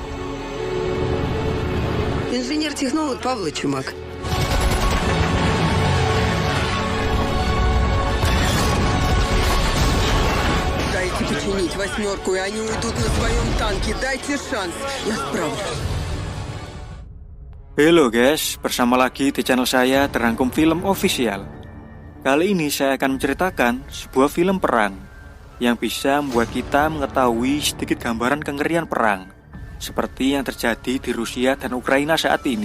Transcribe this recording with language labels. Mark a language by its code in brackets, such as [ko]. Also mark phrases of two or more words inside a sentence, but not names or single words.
[ru] Инженер-технолог Павла Чумак. Дайте починить «восьмерку», и они уйдут на своем танке. Дайте шанс. Я справлюсь. [id] Halo guys, bersama lagi di channel saya Terangkum Film Official. Kali ini saya akan menceritakan sebuah film perang yang bisa membuat kita mengetahui sedikit gambaran kengerian perang seperti yang terjadi di Rusia dan Ukraina saat ini.